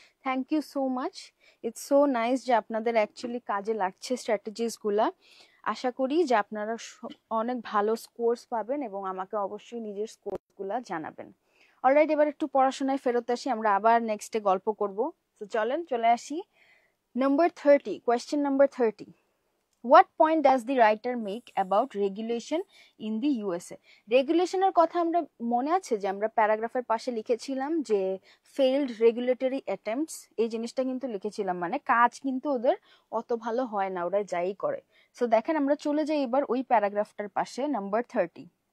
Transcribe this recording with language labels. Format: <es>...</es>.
<en>thank you so much, it's so nice</en> <bn>যে আপনাদের actually কাজে লাগছে স্ট্র্যাটেজিসগুলা। আশা করি যে আপনারা অনেক ভালো স্কোরস পাবেন এবং আমাকে অবশ্যই নিজের স্কোরসগুলা জানাবেন। অলরাইট, এবার একটু পড়াশোনায় ফেরত আসি, আমরা আবার নেক্সটে গল্প করব। তো চলেন চলে আসি number 30, question number 30.</bn> <en>What point does the writer make about regulation in the USA?</en> <bn>রেগুলেশনের কথা আমরা মনে আছে যে আমরা প্যারাগ্রাফের পাশে লিখেছিলাম যে ফেইল্ড রেগুলেটরি অ্যাটেম্পটস, এই জিনিসটা কিন্তু লিখেছিলাম, মানে কাজ কিন্তু ওদের অত ভালো হয় না, ওরা যাই করে। সো দেখেন, আমরা চলে যাই এবার ওই প্যারাগ্রাফটার পাশে, নাম্বার 30।</bn>